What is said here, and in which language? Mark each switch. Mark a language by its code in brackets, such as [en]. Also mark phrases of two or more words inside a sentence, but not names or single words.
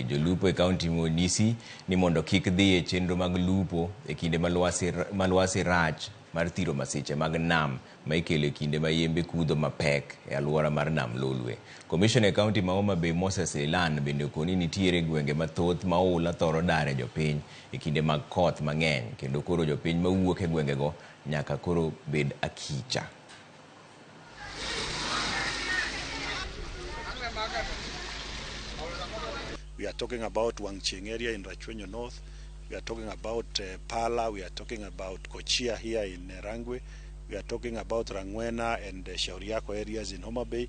[luo] Jolupo e kaunti monyisi ni mondo kik dhi e chenro mag lupo e kinde malwasi rach mar thiro masiche mag nam ma ikelo e kinde ma yembe kudho mapek e alwora mar nam Lolwe. Commissioner e kaunti ma Homa Bay Moses Ilan bende okoni nitiere gwenge mathoth ma oula thoro dare jopiny e kinde mag koth mang'eny, kendo koro jopiny mawuok e gwengego nyaka koro bed akicha. [en] We are talking about Wangcheng area in Rachwenyo North. We are talking about Pala. We are talking about Kochia here in Rangwe. We are talking about Rangwena and Shauriako areas in Homa Bay.